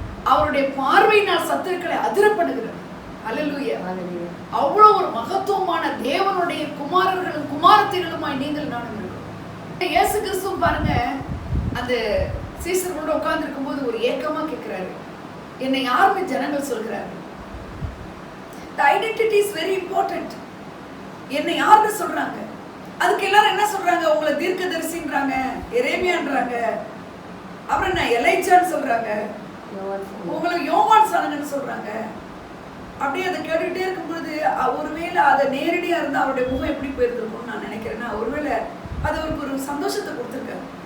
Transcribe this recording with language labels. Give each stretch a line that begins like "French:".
Tamil: அவருடைய பார்வையினால் சத்துருக்களை அதிரப்படுகிறவர். அல்லேலூயா. அவ்வளவு ஒரு மகத்துவமான தேவனுடைய குமாரர்களும் குமாரத்திகளுமாய் நீங்கள் நானும் இருக்கோம். இயேசு கிறிஸ்து பாருங்க, அந்த சீசர்களோட உட்கார்ந்து இருக்கும்போது ஒரு ஏக்கமா கேட்கிறாரு, என்னை யாருன்னு ஜனங்கள் சொல்கிறாரு?
English: The identity is very important.
Tamil: என்னை யாருன்னு சொல்றாங்க? அதுக்கு எல்லாரும் என்ன சொல்றாங்க? உங்களை தீர்க்கதரிசின்றாங்க, எரேமியான்றாங்க, அப்புறம் என்ன எலைச்சான்னு சொல்றாங்க, உங்களை யோவான் சானங்கன்னு சொல்றாங்க. அப்படியே அதை கேட்டுக்கிட்டே இருக்கும்போது ஒருவேளை அதை நேரடியா இருந்தா அவருடைய முகம் எப்படி போயிருந்திருக்கும்னு நான் நினைக்கிறேன்னா, ஒருவேளை அது அவருக்கு ஒரு சந்தோஷத்தை கொடுத்துருக்காரு.